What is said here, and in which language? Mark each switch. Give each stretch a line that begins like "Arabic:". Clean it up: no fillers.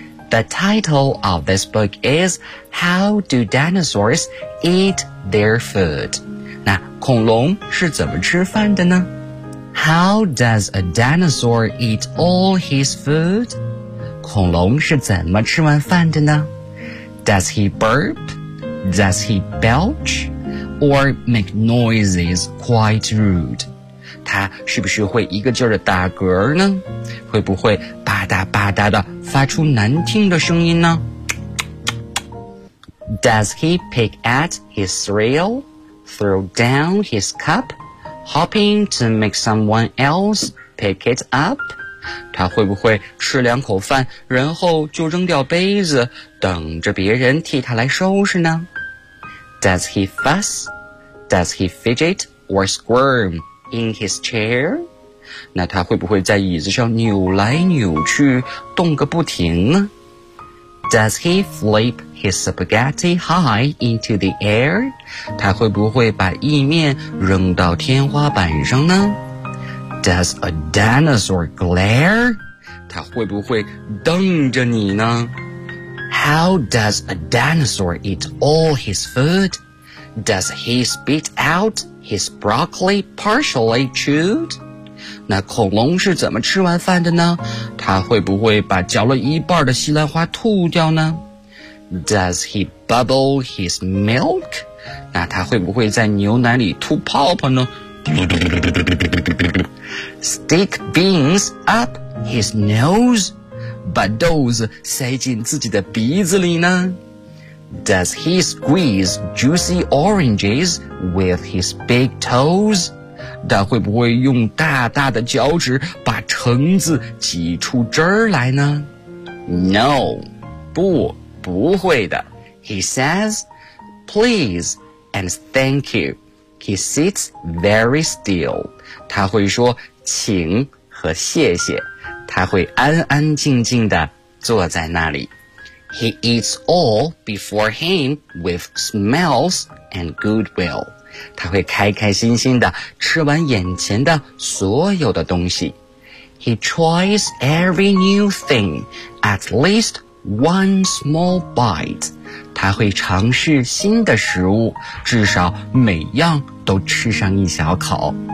English: The title of this book is How Do Dinosaurs Eat Their Food?
Chinese: 那恐龙是怎么吃饭的呢？
English: How does a dinosaur eat all his food?
Chinese: 恐龙是怎么吃完饭的呢？
English: Does he burp? Does he belch or make noises quite rude?
Chinese: 他是不是会一个劲儿的打嗝呢？会不会吧嗒吧嗒的发出难听的声音呢？
English: Does he pick at his cereal, throw down his cup, hoping to make someone else pick it up?
Chinese: 他会不会吃两口饭，然后就扔掉杯子，等着别人替他来收拾呢？
English: Does he fuss? Does he fidget or squirm in his chair?
Chinese: 那他会不会在椅子上扭来扭去，动个不停呢？
English: Does he flip his spaghetti high into the air?
Chinese: 他会不会把意面扔到天花板上呢？
English: Does a dinosaur glare?
Chinese: 他会不会瞪着你呢？
English: How does a dinosaur eat all his food? Does he spit out his broccoli partially chewed?
Chinese: 那恐龙是怎么吃完饭的呢？他会不会把嚼了一半的西兰花吐掉呢？
English: Does he bubble his milk?
Chinese: 那他会不会在牛奶里吐泡泡呢？
English: Stick beans up his nose?
Chinese: 把豆子塞进自己的鼻子里呢？
English: Does he squeeze juicy oranges with his big toes?
Chinese: 他会不会用大大的脚趾把橙子挤出汁儿来呢？
English: No,
Chinese: 不会的。
English: He says, please and thank you. He sits very still.
Chinese: 他会说请和谢谢。他会安安静静地坐在那里。
English: He eats all before him with smiles and goodwill.
Chinese: 他会开开心心地吃完眼前的所有的东西。
English: He tries every new thing, at least one small bite.
Chinese: 他会尝试新的食物，至少每样都吃上一小口。